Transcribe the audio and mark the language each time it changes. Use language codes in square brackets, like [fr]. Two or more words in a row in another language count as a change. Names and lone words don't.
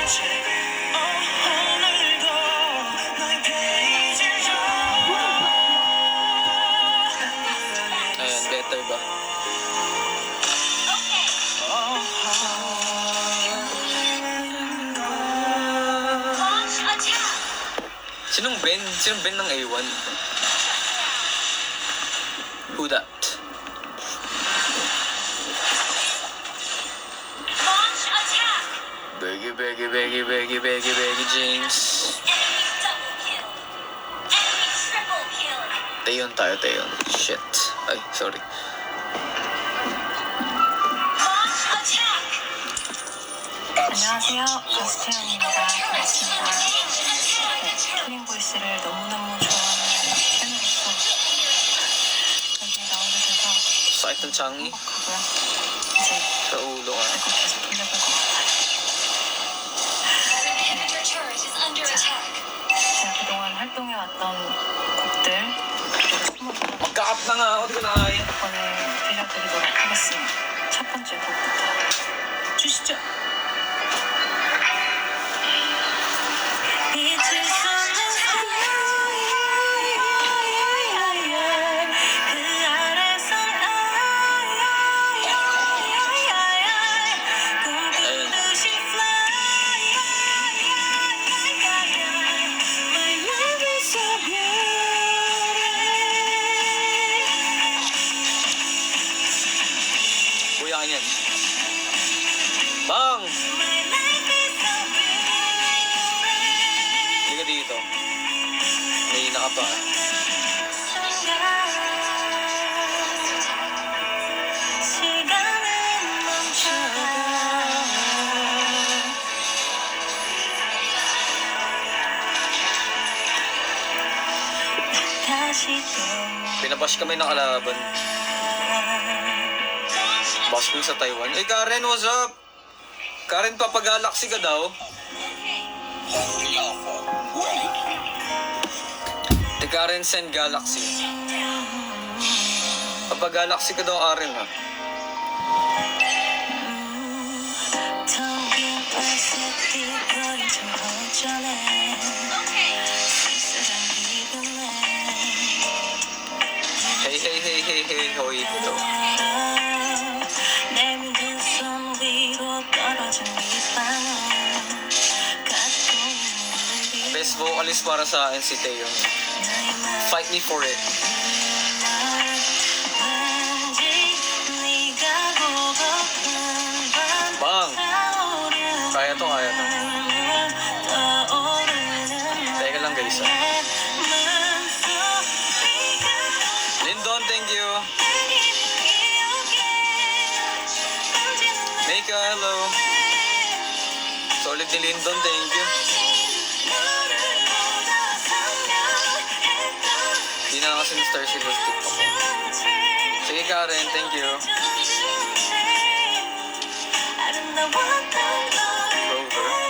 [tl] Ayan, better ba? [en] Launch attack. [tl] Sinong Ben? Sinong Ben ng A1? [en] Who that? Launch attack. Beggy, James. Enemy double kill. Enemy triple kill. [tl] Tayon tayo, Tayon. Shit. Ay, sorry. [en] Launch attack. [ko] 안녕하세요. 가스태연입니다. 반갑습니다. 킬링 보이스를 너무너무 좋아하는 팬으로서 여기에 나오게 돼서 [tl] Sakit ng changi. [ko] 행복하고요. 이제 [tl] Sa ulo nga. [ko] 이거 계속 돌려볼 것 같아요. 제가 그동안 활동해왔던 곡들 그리고 선물을 [tl] Magka-up na nga ako. Di ko na kaya. [ko] 이번에 들려드리도록 하겠습니다. 첫 번째 곡부터 주시죠. 잊을 수 없는 그 아래선 꿈꾸듯이 fly [en] My love is so beautiful [tl] Kuya ka niyan. Bang! [en] My life is so beautiful [tl] Hindi ka dito. May nakapa. [ko] 시간은 멈춰가 다시 또 [tl] Pinabash kami ng kalaban. Bash mo sa Taiwan. [en] Eh, Karen, what's up? [tl] Karen, papagalaxy ka daw. [en] Eh, Karen, send Galaxy. [tl] Papagalaxy ka daw, Karen, ha? [ko] 텅빈 버스 띠거리 좀 어쩌네 쓸쓸한 기분에 [tl] Hey, hoy. Ito. [ko] 내민 두 손 위로 떨어진 빗방울 갖고 있는 [tl] Best vocalist para sa akin si Taeyong. [en] Fight me for it. [ko] 왠지 네가 보고픈 [tl] Bang! Kaya to. Teka lang, guys, ha? Lindon, [en] thank you. Mika, hello. [tl] Solid ni Lindon, [en] thank you. [tl] Di na kasi ni Star Silver TikTok. Sige, Karen, [en] thank you. Rover.